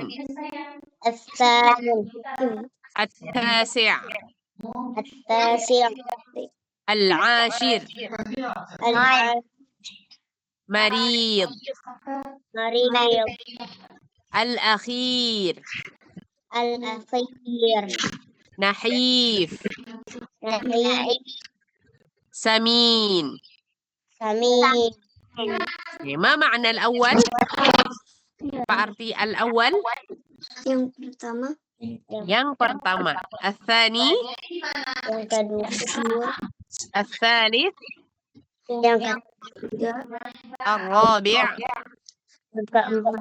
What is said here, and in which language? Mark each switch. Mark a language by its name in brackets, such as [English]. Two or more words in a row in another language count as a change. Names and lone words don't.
[Arabic] Al-thamin. Al-tasi'. Al-tasi'. العاشر مريض. Marid. Al-akhir. Al-akhir. Nahif. Nahif. Samin. Samin. ما معنى الأول? [Indonesian] Apa arti al-awwal? Yang pertama. Yang pertama. Al-thani. Yang kedua. [Arabic] Al-thalith. [Indonesian] Yang ketiga. [Arabic] Al-rabi'. [Indonesian] Yang keempat.